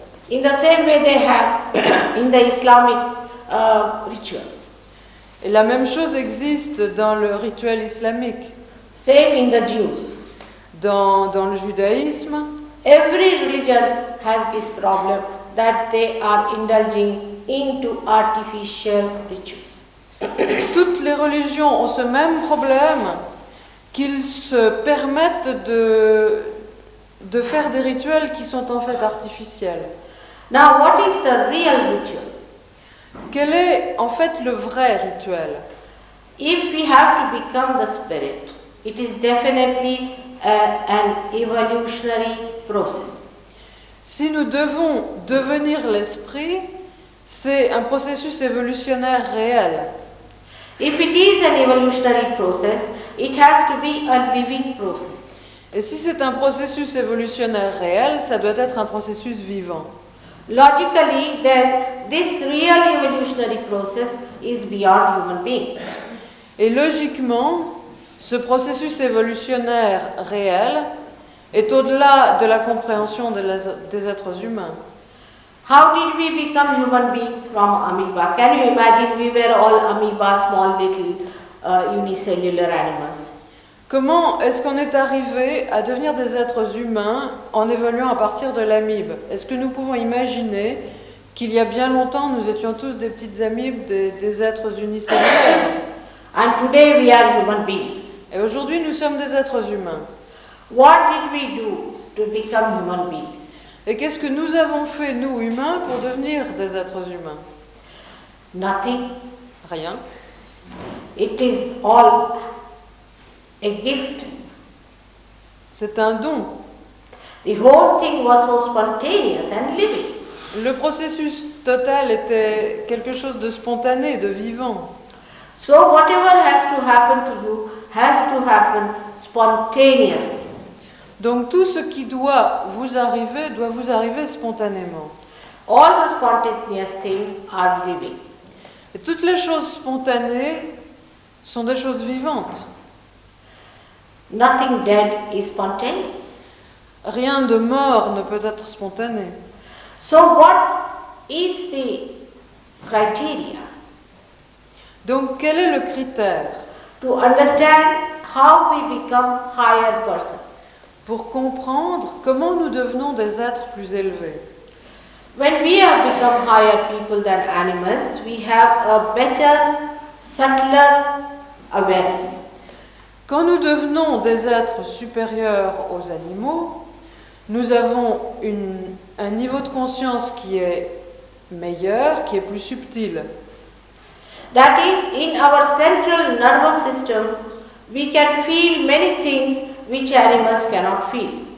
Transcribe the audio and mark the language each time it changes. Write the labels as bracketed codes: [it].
[en] In the same way they have in the Islamic rituals. [fr] Et la même chose existe dans le rituel islamique. [en] Same in the Jews. [fr] Dans le judaïsme, [en] Every religion has this problem that they are indulging into artificial rituals. [fr] toutes les religions ont ce même problème, qu'ils se permettent de faire des rituels qui sont en fait artificiels. [en] Now, what is the real ritual? [fr] Quel est en fait le vrai rituel? [en] If we have to become the spirit, it is definitely an evolutionary process. [fr] Si nous devons devenir l'esprit, c'est un processus évolutionnaire réel. [en] If it is an evolutionary process, it has to be a living process. [fr] Et si c'est un processus évolutionnaire réel, ça doit être un processus vivant. [en] Logically, then, this real evolutionary process is beyond human beings. [fr] Et logiquement, ce processus évolutionnaire réel est au-delà de la compréhension des êtres humains. [en] How did we become human beings from amoeba? Can you imagine we were all amoeba, small little unicellular animals? [fr] Comment est-ce qu'on est arrivé à devenir des êtres humains en évoluant à partir de l'amibe? Est-ce que nous pouvons imaginer qu'il y a bien longtemps, nous étions tous des petites amibes, des êtres unicellulaires? [en] And today we are human beings. [fr] Et aujourd'hui, nous sommes des êtres humains. [en] What did we do to become human beings? [fr] Et qu'est-ce que nous avons fait, nous, humains, pour devenir des êtres humains? [en] Nothing. [fr] Rien. [en] It is all a gift. [fr] C'est un don. [en] The whole thing was so spontaneous and living. [fr] Le processus total était quelque chose de spontané, de vivant. [en] So whatever has to happen to you has to happen spontaneously. [fr] Donc tout ce qui doit vous arriver spontanément. [en] All the spontaneous things are living. [fr] Et toutes les choses spontanées sont des choses vivantes. [en] Nothing dead is spontaneous. [fr] Rien de mort ne peut être spontané. [en] So what is the criteria [fr] Donc quel est le critère [en] to understand how we become higher person? [fr] pour comprendre comment nous devenons des êtres plus élevés? [en] When we have become higher people than animals, we have a better, subtler awareness. [fr] Quand nous devenons des êtres supérieurs aux animaux, nous avons un niveau de conscience qui est meilleur, qui est plus subtil. [en] That is, in our central nervous system, we can feel many things which animals cannot feel.